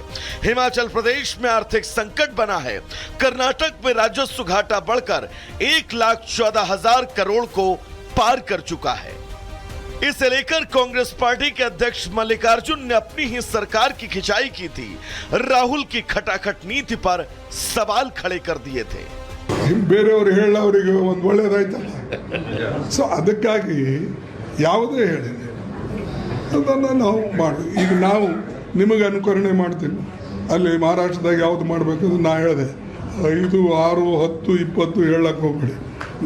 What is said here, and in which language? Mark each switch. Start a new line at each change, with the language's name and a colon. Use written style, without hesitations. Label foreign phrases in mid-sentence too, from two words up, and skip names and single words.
Hindi: हिमाचल प्रदेश में आर्थिक संकट बना है। कर्नाटक में राजस्व घाटा बढ़कर 1,14,000 करोड़ को पार कर चुका है। इसे लेकर कांग्रेस पार्टी के अध्यक्ष मल्लिकार्जुन ने अपनी ही सरकार की खिंचाई की थी। राहुल की खटाखट नीति पर सवाल खड़े कर दिए थे।
Kannada: ಬೇರೆಯವರು ಹೇಳೋರಿಗೆ ಒಂದು ಒಳ್ಳೇದಾಯ್ತಲ್ಲ, ಸೊ ಅದಕ್ಕಾಗಿ ಯಾವುದೇ ಹೇಳಿ ಅದನ್ನು ನಾವು ಮಾಡಿ ಈಗ ನಾವು ನಿಮಗೆ ಅನುಕರಣೆ ಮಾಡ್ತಿಲ್ಲ। ಅಲ್ಲಿ ಮಹಾರಾಷ್ಟ್ರದಾಗ ಯಾವ್ದು ಮಾಡಬೇಕಂದ್ರೆ ನಾ ಹೇಳಿದೆ 5, 6, 10, 20 ಹೇಳಕ್ಕೆ ಹೋಗ್ಬೇಡಿ।